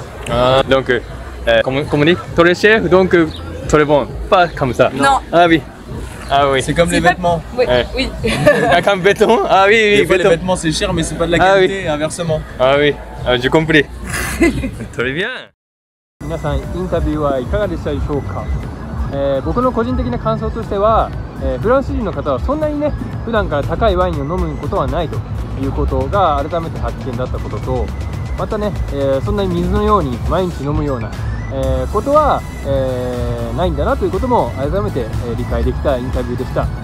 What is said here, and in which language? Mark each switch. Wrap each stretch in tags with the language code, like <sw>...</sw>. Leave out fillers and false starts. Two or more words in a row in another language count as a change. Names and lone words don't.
<fr>Donc, comme on dit, très cher, donc très bon. Pas comme ça. Non. Ah oui. Ah oui. C'est comme les vêtements. Oui. Oui. Comme béton. Ah oui, oui. Des fois, les vêtements c'est cher, mais c'est pas de la qualité, et inversement. Ah oui. J'ai compris. Très bien.</fr> <ja>皆さんインタビューはいかがでしたでしょうか。僕の個人的な感想としては、フランス人の方はそんなにね普段から高いワインを飲むことはないということが改めて発見だったことと、またね、そんなに水のように毎日飲むような、ことは、ないんだなということも改めて、理解できたインタビューでした。</ja>